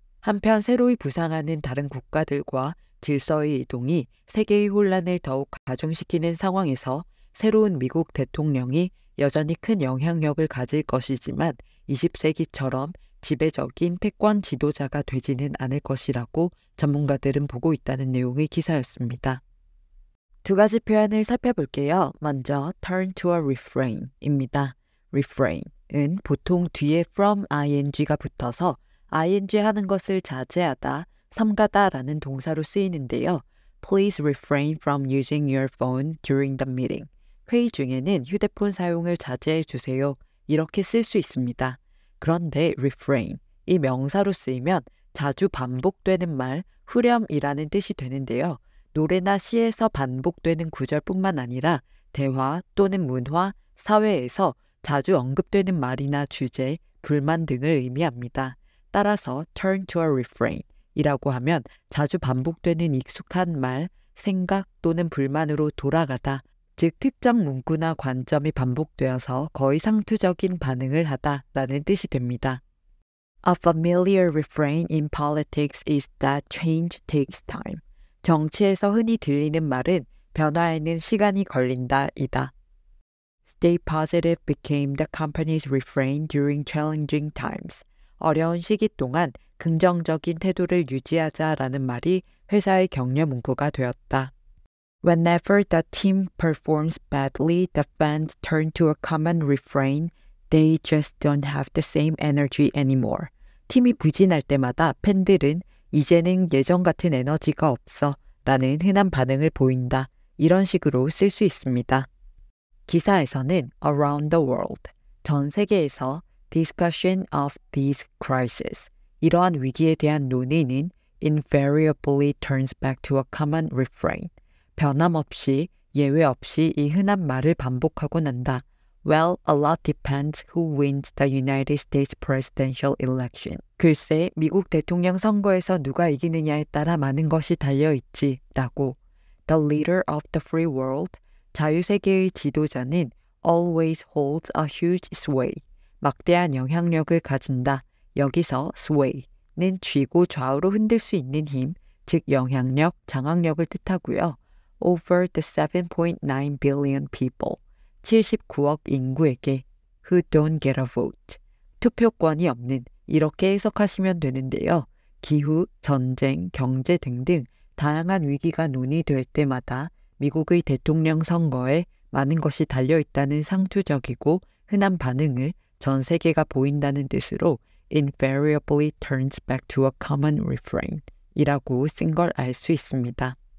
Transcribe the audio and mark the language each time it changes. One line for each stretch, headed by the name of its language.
Korean: 한편 새로이 부상하는 다른 국가들과 질서의 이동이 세계의 혼란을 더욱 가중시키는 상황에서 새로운 미국 대통령이 여전히 큰 영향력을 가질 것이지만 20세기처럼 지배적인 패권 지도자가 되지는 않을 것이라고 전문가들은 보고 있다는 내용의 기사였습니다. 두 가지 표현을 살펴볼게요. 먼저
English: turn to a refrain
Korean: 입니다. refrain은 보통 뒤에 from ing가 붙어서 ing 하는 것을 자제하다, 삼가다라는 동사로 쓰이는데요.
English: Please refrain from using your phone during the meeting.
Korean: 회의 중에는 휴대폰 사용을 자제해 주세요. 이렇게 쓸 수 있습니다. 그런데 refrain, 이 명사로 쓰이면 자주 반복되는 말, 후렴이라는 뜻이 되는데요. 노래나 시에서 반복되는 구절뿐만 아니라 대화 또는 문화, 사회에서 자주 언급되는 말이나 주제, 불만 등을 의미합니다. 따라서
English: turn to a refrain
Korean: 이라고 하면 자주 반복되는 익숙한 말, 생각 또는 불만으로 돌아가다, 즉 특정 문구나 관점이 반복되어서 거의 상투적인 반응을 하다라는 뜻이 됩니다.
English: A familiar refrain in politics is that change takes time.
Korean: 정치에서 흔히 들리는 말은 변화에는 시간이 걸린다이다.
English: Stay positive became the company's refrain during challenging times.
Korean: 어려운 시기 동안 긍정적인 태도를 유지하자라는 말이 회사의 격려 문구가 되었다.
English: Whenever the team performs badly, the fans turn to a common refrain. They just don't have the same energy anymore.
Korean: 팀이 부진할 때마다 팬들은 이제는 예전 같은 에너지가 없어 라는 흔한 반응을 보인다. 이런 식으로 쓸 수 있습니다. 기사에서는
English: around the world,
Korean: 전 세계에서
English: discussion of these crises,
Korean: 이러한 위기에 대한 논의는
English: invariably turns back to a common refrain.
Korean: 변함없이 예외 없이 이 흔한 말을 반복하고 난다.
English: Well, a lot depends who wins the United States presidential election.
Korean: 글쎄, 미국 대통령 선거에서 누가 이기느냐에 따라 많은 것이 달려있지 라고.
English: The leader of the free world,
Korean: 자유세계의 지도자는
English: always holds a huge sway.
Korean: 막대한 영향력을 가진다. 여기서 sway는 쥐고 좌우로 흔들 수 있는 힘, 즉 영향력, 장악력을 뜻하고요.
English: Over the 7.9 billion people,
Korean: 79억 인구에게
English: who don't get a vote,
Korean: 투표권이 없는, 이렇게 해석하시면 되는데요. 기후, 전쟁, 경제 등등 다양한 위기가 논의될 때마다 미국의 대통령 선거에 많은 것이 달려있다는 상투적이고 흔한 반응을 전 세계가 보인다는 뜻으로
English: invariably turns back to a common refrain
Korean: 이라고 쓴 걸 알 수 있습니다.